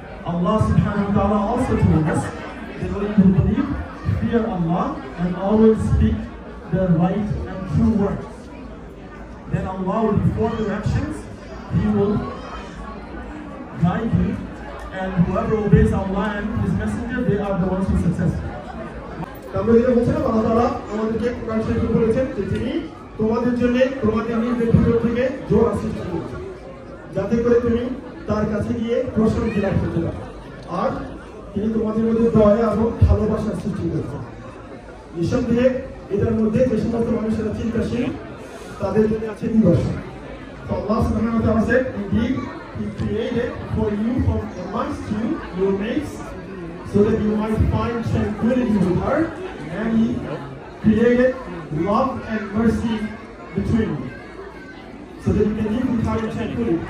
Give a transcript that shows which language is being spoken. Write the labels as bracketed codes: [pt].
[en] Allah subhanahu wa ta'ala also told us that when you believe, fear Allah, and always speak the right and true words. Then Allah will perform your actions, He will guide you, and whoever obeys Allah and His Messenger, they are the ones who are successful. [bn] আমরা যেটা বলছিলাম, আল্লাহ তাআলা আমাদেরকে কোরআন শরীফে বলেছেন যে তিনি তোমাদের জন্য তোমাদের নিজের ভিতর থেকে জোর সৃষ্টি করেছেন, যাতে করে তুমি তার কাছে গিয়ে প্রশান্তি লাভ করতে পারো। আর তিনি তোমাদের মধ্যে দয়া এবং ভালোবাসার সৃষ্টি করেছেন। নিঃসন্দেহে এটার মধ্যে যে সমস্ত মানুষেরা চিন্তাশীল তাদের জন্য আছে নিদর্শন। [en] So Allah subhanahu wa ta'ala said, indeed, He created for you from amongst you your mates, so that you might find tranquility with her, and He created love and mercy between you, so that you can live with her in tranquility.